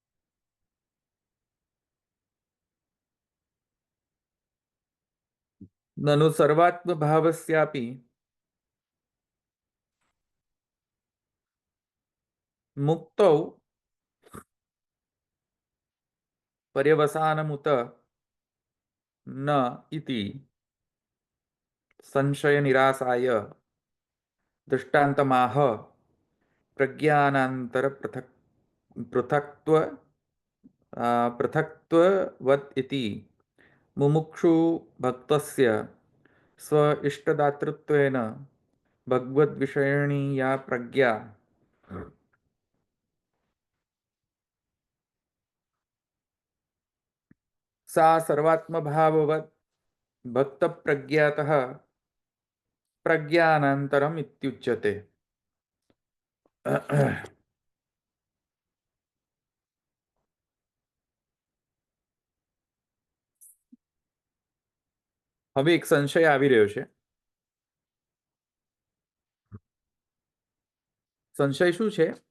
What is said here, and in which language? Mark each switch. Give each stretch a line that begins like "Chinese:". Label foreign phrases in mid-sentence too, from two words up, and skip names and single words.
Sanskrit: નनु સર્વાત્મ ભાવસ્યાપી મુક્તૌ પર્યવસાનમુત ન ઇતિ સંશય નિરાસાય દૃષ્ટાંતમાહ પ્રજ્ઞાનાંતર પૃથક્ત્વવત ઇતિ મુમુક્ષુ ભક્તસ્ય સ્વ ઇષ્ટદાતૃત્વેન ભગવદ વિષયણી યા પ્રજ્ઞા सा सर्वात्मभाववत् भक्त प्रज्ञातः प्रज्ञानांतरम इत्युच्यते.
Gujarati: હવે એક સંશય આવી રહ્યો છે. સંશય શું છે?